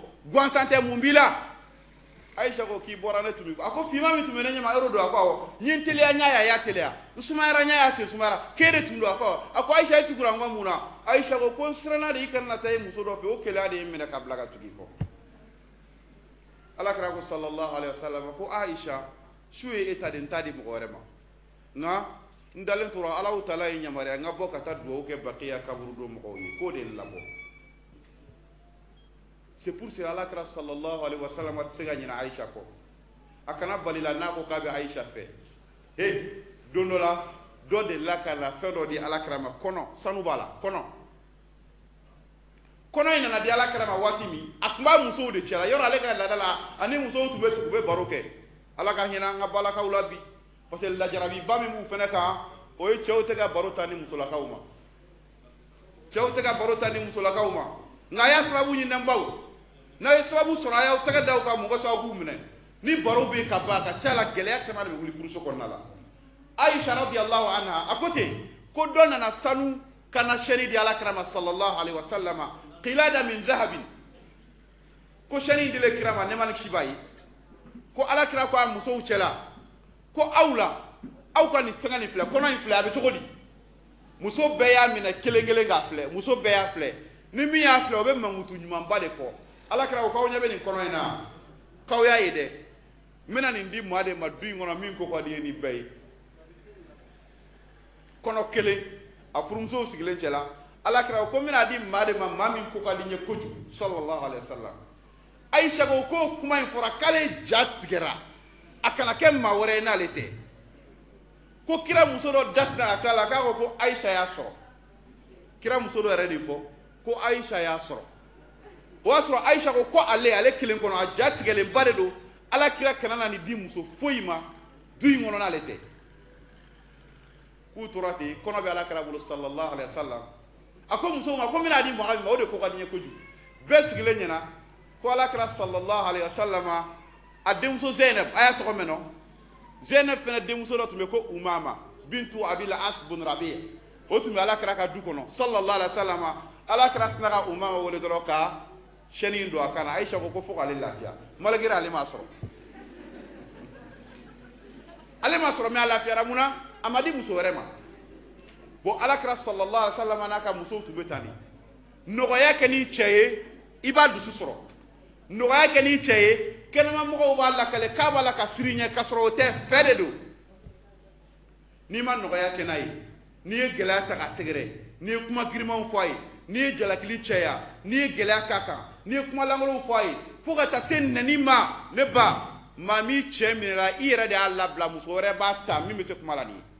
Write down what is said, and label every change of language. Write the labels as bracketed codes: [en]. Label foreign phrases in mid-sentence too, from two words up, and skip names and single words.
[bm] ko Aisha ɲɛfɔ gansan tɛ mun b'i la Aisha ko k'i bɔra ne tumi a ko fima min tumi ne ɲɛma yɔrɔ do a ko awɔ ɲe n teliya ɲa ya teliya n sumayara ɲa ya sen sumayara k'e tun do a ko Aisha e tugura n ko mun na Aisha ko n siranna de i kana taa i muso dɔ fɛ o keleya de ye minɛ ka bila ka tugu i kɔ Alakira ko [ar] صلى الله عليه وسلم [bm] ko Aisha su ye e ta de n t'a di mɔgɔ wɛrɛ ma nka n dalen tora Alahu Taala ye yamaruya n ka bɔ ka taa dugawu kɛ Baqiya kaburu do mɔgɔw ye k'o de labɔ [fr] c'est pour cela [bm] Alakira [ar] صلى الله عليه وسلم [bm] tɛ se ka ɲinɛ Aisha kɔ a kana bali la n'a ko k'a bɛ Aisha fɛ don dɔ la dɔ de la ka na fɛn dɔ di Alakira ma kɔnɔ sanu b'a la kɔnɔ in nana di Alakira ma waati min a tun b'a musow de cɛla yɔrɔ ale ka laada la ani musow tun bɛ sigi u bɛ baro kɛ Ala ka hinɛ an ka balakaw la bi [fr] parce que [bm] lajarabiba min b'u fɛnɛ kan o ye cɛw tɛ ka baro ta ni musolakaw ma nka a y'a sababu ɲini n baw n'a ye sababu sɔrɔ a y'aw tɛgɛ da u kan mɔgɔ sababu minɛ ni baro bɛ ka ban a ka ca la gɛlɛya caman de bɛ wuli furuso kɔnɔna la Aisha [ar] رضي الله عنها [bm] a ko ten ko dɔ nana sanu kana sɛni di Alakira ma [ar] صلى الله عليه وسلم قلادة من ذهب [bm] ko sɛni dile kira ma ne ma ni kisi b'a ye ko Alakira ko a musow cɛla ko aw ka nin fɛngɛ nin filɛ kɔnɔ in filɛ a bɛ cogo di muso bɛɛ y'a minɛ kelen kelen k'a filɛ muso bɛɛ y'a filɛ ni min y'a filɛ o bɛ mankutu ɲumanba de fɔ Alakira ko k'aw ɲɛ bɛ nin kɔnɔ in na k'aw y'a ye dɛ n bɛna nin di maa de ma du in kɔnɔ min ko ka di ye nin bɛɛ ye kɔnɔ kelen a furumusow sigilen cɛla Alakira ko n bɛna di maa de ma maa min ko ka di n ye kojugu [ar] صلى الله عليه وسلم [bm] Aisha ko k'o kuma in fɔra k'ale ja tigɛra a kana kɛ maa wɛrɛ ye n'ale tɛ ko kira muso dɔ dasira a tila la k'a ko Aisha y'a sɔrɔ kira muso dɔ yɛrɛ de fɔ ko Aisha y'a sɔrɔ o y'a sɔrɔ Aisha ko ale kelen kɔnɔ a ja tigɛlenba de don Alakira kana na nin di muso foyi ma du in kɔnɔ n'ale tɛ k'u tora ten kɔnɔ bɛ Alakira bolo [ar] صلى الله عليه وسلم [bm] a ko musow ma ko n bɛna di mɔgɔ min ma o de ko ka di n ye kojugu bɛɛ sigilen ɲɛna ko Alakira [ar] صلى الله عليه وسلم [bm] a denmuso Zainab a y'a tɔgɔ mɛn nɔ Zainab fana denmuso dɔ tun bɛ ko Umama bintu Abil As bun Rabi' o tun bɛ Alakira ka du kɔnɔ [ar] صلى الله عليه وسلم [bm] Alakira sina ka Umama wele dɔrɔn ka sɛni don a kan na Aisha ko fo k'ale lafiya malgré ale m'a sɔrɔ mais a lafiyara mun na a ma di muso wɛrɛ ma bon Alakira [ar] صلى الله عليه وسلم [bm] n'a ka musow tun bɛ tan de nɔgɔya kɛ n'i cɛ ye i b'a dusu sɔrɔ nɔgɔya kɛ n'i cɛ ye kɛnɛma mɔgɔw b'a lakale k'a b'a la ka siri ɲɛ ka sɔrɔ o tɛ fɛ de don n'i ma nɔgɔya kɛ n'a ye n'i ye gɛlɛya ta ka sɛgɛrɛ n'i ye kuma girimanw fɔ a ye n'i ye jalakili cɛya n'i ye gɛlɛya k'a kan n'i ye kuma langolow fɔ a ye fo ka taa se nɛni ma ne ba maa min cɛ minɛra i yɛrɛ de y'a labila muso wɛrɛ b'a ta min bɛ se kuma la nin